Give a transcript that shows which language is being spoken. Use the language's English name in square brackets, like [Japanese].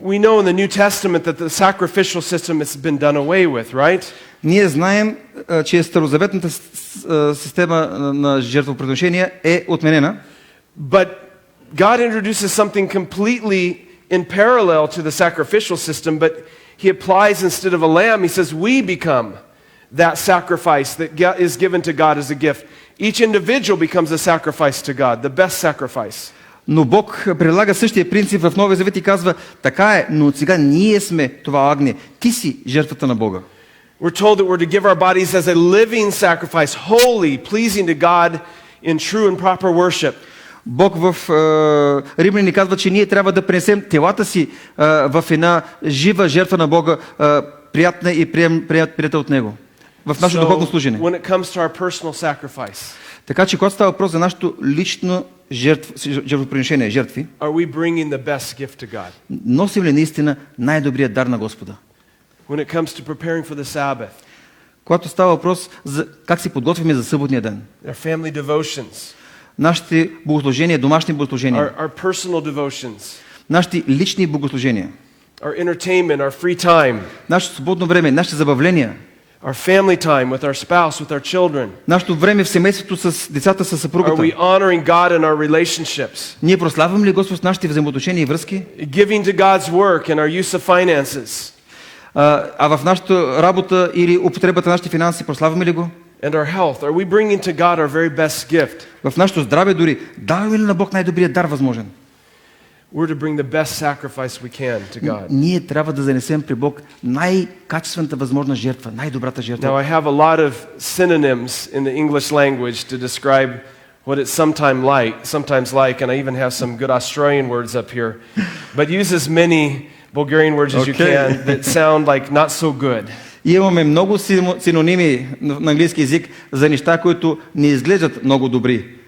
[English] We know in the New Testament that the sacrificial system has been done away with, right? [Bulgarian] Ние знаем, че старозаветната система на жертвоприношения е отменена. [English] But God introduces something completely in parallel to the sacrificial system, but he applies instead of a lamb, he says we become that sacrifice that is given to God as a gift. Each individual becomes a sacrifice to God, the best sacrifice. [Bulgarian] Но Бог прилага същия принцип в Новия Завет и казва, така е, но сега ние сме това агне. Ти си жертвата на Бога. [English] We're told that we're to give our bodies as a living sacrifice, holy, pleasing to God in true and proper worship. [Bulgarian] Бог в Римляни ни казва, че ние трябва да пренесем телата си в една жива жертва на Бога, приятна и приятел от Него. В нашето духовно служене. [English] When it comes to our personal sacrifice, [Bulgarian] така че, когато става въпрос за нашето лично жертвоприношение, жертви, [English] are we bringing the best gift to God? [Bulgarian] Носим ли наистина най-добрият дар на Господа? [English] When it comes to preparing for the Sabbath, [Bulgarian] когато става въпрос за как се подготвяме за съботния ден, [English] our family devotions, [Bulgarian] нашите богослужения, домашни богослужения, [English] our personal devotions, [Bulgarian] нашите лични богослужения, [English] our entertainment, our free time, [Bulgarian] нашето свободно време, нашите забавления, [English] our family time with our spouse, with our children. [Bulgarian] Нашето време в семейството с децата, с съпругата. [English] Are we honoring God in our relationships? [Bulgarian] Ние прославяме ли Господ с нашите взаимоотношения и връзки? [English] Giving to God's work and our use of finances. [Bulgarian] А в нашата работа или употребата на нашите финанси прославяме ли го? [English] And our health, are we bringing to God our very best gift? [Bulgarian] В нашето здраве дори даваме ли на Бог най-добрият дар възможен? [English] We're to bring the best sacrifice we can to God. [Bulgarian] Ние трябва да занесем при Бог най-качествената възможна жертва, най-добрата жертва. [English] Now I have a lot of synonyms in the English language to describe what it's sometimes like, and I even have some good Australian words up here. But use as many Bulgarian words as you can that sound like not so good. [Bulgarian] И имаме много синоними на английски език за неща, които не изглеждат много добри.